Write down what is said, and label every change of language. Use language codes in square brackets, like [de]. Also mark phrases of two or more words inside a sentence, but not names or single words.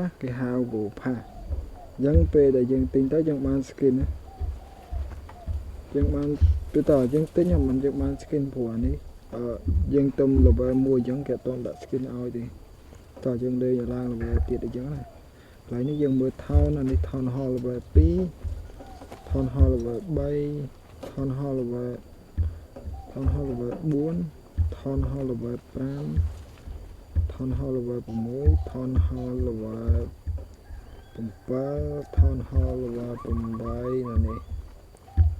[km] គេហៅគោផាអញ្ចឹងពេលដែលយើងទិញទៅយើងបាន skin ណាយើងបានពេលតើយើង ទិញមិនយើងបាន skin ព្រោះអានេះយើងទៅ level 1អញ្ចឹងគេអត់ទាន់ដាក់ skin ឲ្យទេតើយើងលេងឡើង level ទៀតអញ្ចឹងណាកន្លែងនេះយើងមើល town អានេះ [en] town hall level 2 town hall level 3 town hall level 4 town hall level 5 town hall level 6 town hall level 7 town hall level 8 [km] ណានេះ